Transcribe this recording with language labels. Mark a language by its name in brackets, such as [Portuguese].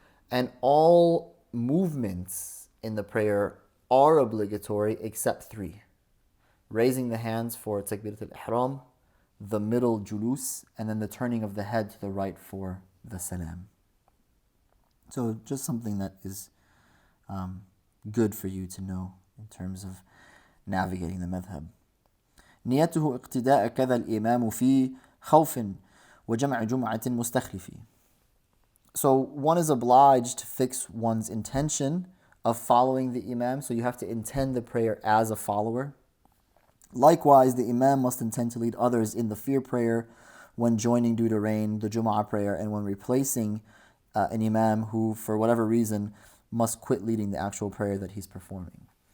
[English] And all movements in the prayer are obligatory except three: raising the hands for Takbirat al-Ihram, the middle julus, and then the turning of the head to the right for the salam. So just something that is good for you to know in terms of navigating the madhhab. [Arabic] نيته اقتداء كذا الإمام في خوف وجمع جمعة مستخلف. [English] So one is obliged to fix one's intention of following the imam, so you have to intend the prayer as a follower. Likewise, the imam must intend to lead others in the fear prayer when joining due to rain, the Jum'ah prayer, and when replacing an imam who, for whatever reason, must quit leading the actual prayer that he's performing.